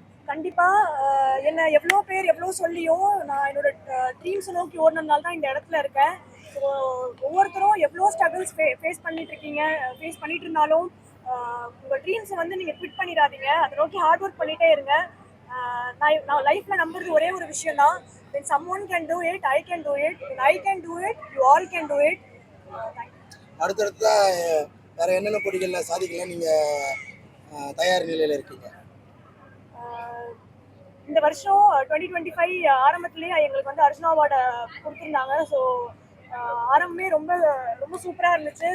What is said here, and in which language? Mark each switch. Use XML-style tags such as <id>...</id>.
<ta>கண்டிப்பாக என்ன எவ்வளோ பேர் எவ்வளோ சொல்லியும் நான் என்னோட ட்ரீம்ஸை நோக்கி ஓடினதுனால தான் இந்த இடத்துல இருக்கேன். ஸோ ஒவ்வொருத்தரும் எவ்வளோ ஸ்ட்ரகிள்ஸ் ஃபேஸ் பண்ணிட்டு இருந்தாலும் உங்கள் ட்ரீம்ஸை வந்து நீங்கள் குவிட் பண்ணிடாதீங்க. அதை நோக்கி ஹார்ட் ஒர்க் பண்ணிகிட்டே இருங்க. நான் லைஃப்பில் நம்புறது ஒரே ஒரு விஷயம் தான்,</ta> <en>when someone can do it, I can do it. When I can do it, you all can do it.</en> <ta>அடுத்தடுத்த வேற என்னென்ன போட்டிகளில் சாதிக்கலாம் நீங்கள் தயார் நிலையில் இருக்கீங்க? இந்த வருஷம் 2025 ஆரம்பத்துலேயே எங்களுக்கு வந்து அர்ஜுனா அவார்டை கொடுத்துருந்தாங்க. ஸோ ஆரம்பமே ரொம்ப ரொம்ப சூப்பராக இருந்துச்சு.</ta>